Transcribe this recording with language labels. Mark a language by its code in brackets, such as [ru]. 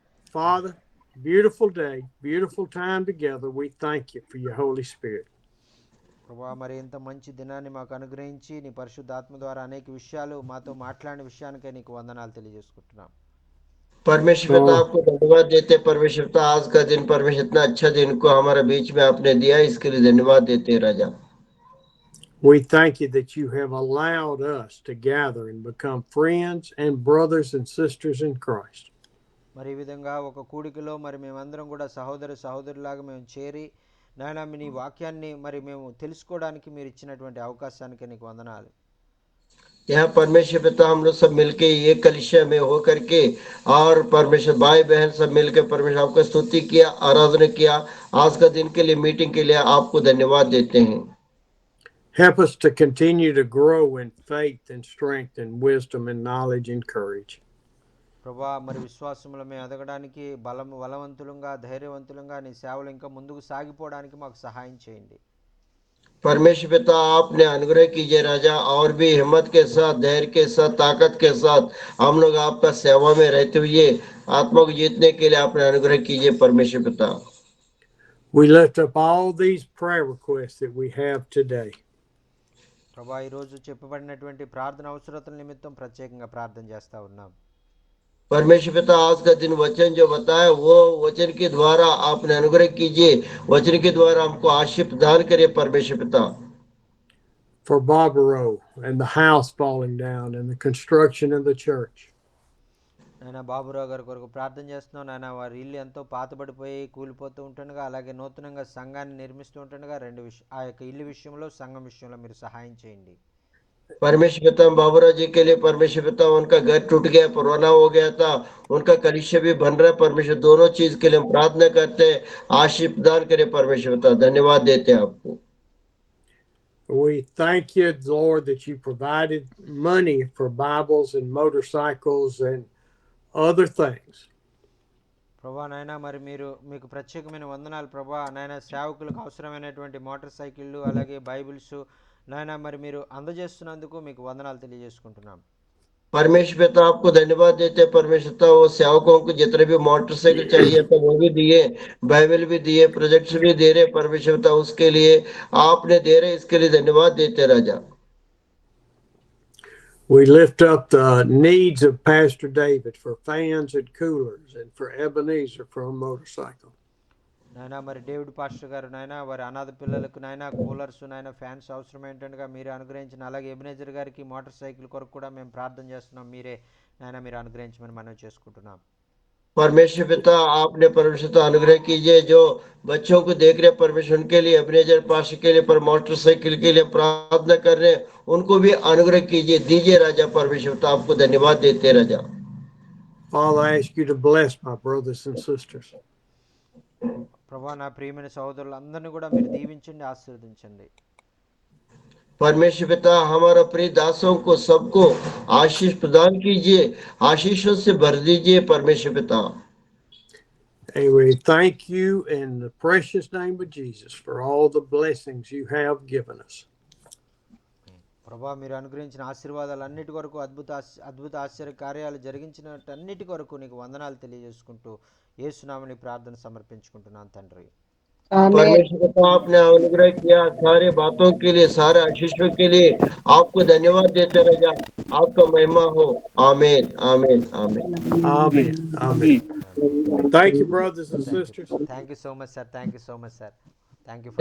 [en] Father, beautiful day, beautiful time together. We thank you for your Holy Spirit. [te] ప్రభువా, మరి ఎంత మంచి దినాన్ని మాకు అనుగ్రహించి నీ పరిశుద్ధాత్మ ద్వారా అనేక విషయాలు మాతో మాట్లాడిన విషయానికే నీకు వందనాలు తెలియజేసుకుంటున్నాం. [hi] परमेश्वर पिता आपको धन्यवाद देते हैं। परमेश्वर पिता आज का दिन, परमेश्वर इतना अच्छा दिन को हमारे बीच में आपने दिया, इसके लिए धन्यवाद देते हैं राजा। [en] We thank you that you have allowed us to gather and become friends and brothers and sisters in Christ. [te] మరి ఈ విధంగా ఒక కూడికలో మరి మేమందరం కూడా సహోదరులాగా మేము చేరి నాయనా నీ వాక్యాన్ని మరి మేము తెలుసుకోవడానికి మీరు ఇచ్చినటువంటి అవకాశానికి నీకు వందనాలు. [hi] यहाँ परमेश्वर पिता हम लोग सब मिलके एक कलिसिया में हो करके और परमेश्वर भाई बहन सब मिलकर परमेश्वर आपका स्तुति किया, आराधना किया। आज का दिन के लिए, मीटिंग के लिए आपको धन्यवाद देते हैं। [en] Help us to continue to grow in faith and strength and wisdom and knowledge and courage. [te] ప్రభా మరి విశ్వాసంలో మేము ఎదగడానికి బలవంతులంగా ధైర్యవంతులంగా నీ సేవలు ఇంకా ముందుకు సాగిపోవడానికి మాకు సహాయం చేయండి. [hi] परमेश्वर पिता आपने अनुग्रह कीजिए राजा, और भी हिम्मत के साथ, धैर्य के साथ, ताकत के साथ हम लोग आपका सेवा में रहते हुए आत्मा को जीतने के लिए आपने अनुग्रह कीजिए परमेश्वर पिता। [en] We lift up all these prayer requests that we have today. [te] ప్రభా ఈరోజు చెప్పబడినటువంటి ప్రార్థన అవసరతల నిమిత్తం ప్రత్యేకంగా ప్రార్థన చేస్తా ఉన్నాం. [hi] परमेश्वर पिता आज का दिन वचन जो बताया वो वचन के द्वारा आपने अनुग्रह कीजिए, वचन के द्वारा हमको आशीष प्रदान करिए परमेश्वर पिता। [en] For Barbaro and the house falling down and the construction of the church. [te] నాయన బాబురావు గారి కొరకు ప్రార్థన చేస్తున్నాం నాయన. వారి ఇల్లు ఎంతో పాతబడిపోయి కూలిపోతూ ఉంటుండగా, అలాగే నూతనంగా సంఘాన్ని నిర్మిస్తూ ఉంటుండగా ఆ యొక్క ఇల్లు విషయంలో సంఘం విషయంలో మీరు సహాయం చేయండి. [hi] परमेश्वर पिता बाबूराव जी के लिए परमेश्वर पिता उनका घर टूट गया, पुराना हो गया था, उनका कलिशा भी बन रहा है परमेश्वर, दोनों चीज के लिए हम प्रार्थना करते हैं, आशीष प्रदान करे परमेश्वर पिता, धन्यवाद देते हैं आपको। [en] We thank you, Lord, that you provided money for Bibles and motorcycles and other things. [te] ప్రభా నాయన మరి మీకు ప్రత్యేకమైన వందనాలు ప్రభా నాయన. సేవకులకు అవసరమైనటువంటి మోటార్ సైకిళ్ళు అలాగే బైబిల్స్ నాయన మరి మీరు అందజేస్తున్నందుకు మీకు వందనాలు తెలియజేసుకుంటున్నాం. [hi] परमेश्वर पिता आपको धन्यवाद देते हैं परमेश्वर पिता, वो सेवकों को जितने भी मोटरसाइकिल चाहिए था वो भी दिए, बाइबल भी दिए, प्रोजेक्ट्स भी दे रहे परमेश्वर पिता, उसके लिए आपने दे रहे, इसके लिए धन्यवाद देते राजा। [en] We lift up the needs of Pastor David for fans and coolers and for Ebenezer for a motorcycle. [te] నాయన మరి డేవిడ్ పాస్టర్ గారు నాయన వారి అనాథ పిల్లలకు నాయన కూలర్స్ నాయన ఫ్యాన్స్ అవసరం ఏంటంటే మీరే అనుగ్రహించిన, అలాగే ఎబెనేజర్ గారికి మోటార్ సైకిల్ కొరకు కూడా మేము ప్రార్థన చేస్తున్నాం. మీరే నాయన మీరు అనుగ్రహించమని మనం చేసుకుంటున్నాం. [hi] परमेश्वर पिता आपने परमेश्वर पिता अनुग्रह कीजिए, जो बच्चों को देख रहे परमेश्वर उनके लिए, एबेनेजर पास्टर के लिए, पर मोटरसाइकिल के लिए प्रार्थना कर रहे हैं, उनको भी अनुग्रह कीजिए, दीजिए राजा परमेश्वर पिता, आपको धन्यवाद देते राजा। [en] Father, I ask you to bless my brothers and sisters. [te] ప్రభా నా ప్రియమైన సహోదరులందరినీ కూడా మీరు దీవించండి, ఆశీర్వదించండి. [hi] परमेश्वर पिता हमारा प्रिय दासों को सबको आशीष प्रदान कीजिए, आशीषों से भर दीजिए परमेश्वर पिता। [en] And we thank you in the precious name of Jesus for all the blessings you have given us. [te] ప్రభా మీరు అనుగ్రహించిన ఆశీర్వాదాలన్నిటి కొరకు, అద్భుత ఆశ్చర్య కార్యాలు జరిగించినటన్నిటి కొరకు నీకు వందనాలు తెలియజేసుకుంటూ యేసు నామమున ప్రార్థన సమర్పించుకుంటున్నాను తండ్రి. [hi] परमेश्वर पिता आपने अनुग्रह किया सारे बातों के लिए, सारे आशीषों के लिए आपको धन्यवाद देते राजा, आपका महिमा हो। आमीन आमीन आमीन [en] Amen. Amen. Thank you, brothers and sisters. Thank you so much, sir. Thank you so much, sir. Thank you.